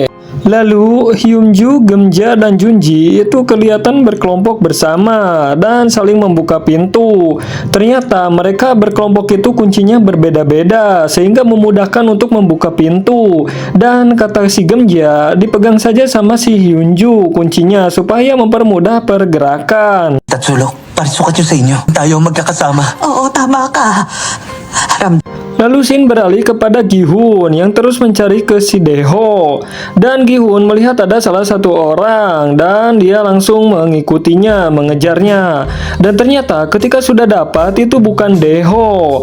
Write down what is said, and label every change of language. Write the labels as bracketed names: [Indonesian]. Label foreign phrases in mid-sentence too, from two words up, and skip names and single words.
[Indonesian] Lalu Hyunju, Gemja, dan Junji itu kelihatan berkelompok bersama dan saling membuka pintu. Ternyata mereka berkelompok itu kuncinya berbeda-beda sehingga memudahkan untuk membuka pintu. Dan kata si Gemja, dipegang saja sama si Hyunju kuncinya supaya mempermudah pergerakan. [Filipino] Tatsulok, parisukat yun sa inyo. Tayo magkakasama. Oo, tama ka. [Indonesian] Lalu scene beralih kepada Gi-hun yang terus mencari ke si Dae-ho. Dan Gi-hun melihat ada salah satu orang dan dia langsung mengikutinya, mengejarnya. Dan ternyata ketika sudah dapat itu bukan Dae-ho.